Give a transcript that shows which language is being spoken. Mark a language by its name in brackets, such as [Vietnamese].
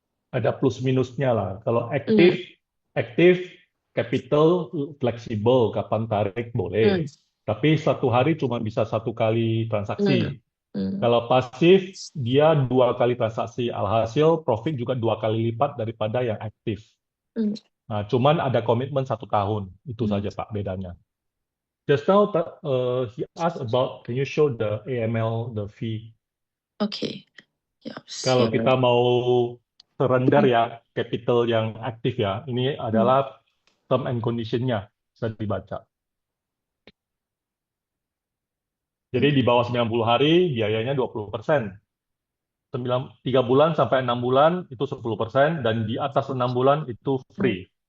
[Indonesian] Ada plus minusnya lah. Kalau aktif capital fleksibel, kapan tarik boleh. Tapi satu hari cuma bisa 1 kali transaksi. Kalau pasif dia 2 kali transaksi. Alhasil profit juga 2 kali lipat daripada yang aktif. Nah, cuman ada komitmen 1 tahun. Itu saja Pak bedanya. [English] Just now he asked about, can you show the AML, the fee? [Indonesian] Okay. Ya. Kalau kita mau surrender ya, capital yang aktif ya, ini adalah [English] term and condition- [Indonesian] nya, bisa dibaca. Jadi di bawah 90 hari, biayanya 20%. 3 bulan sampai 6 bulan itu 10%, dan di atas 6 bulan itu free.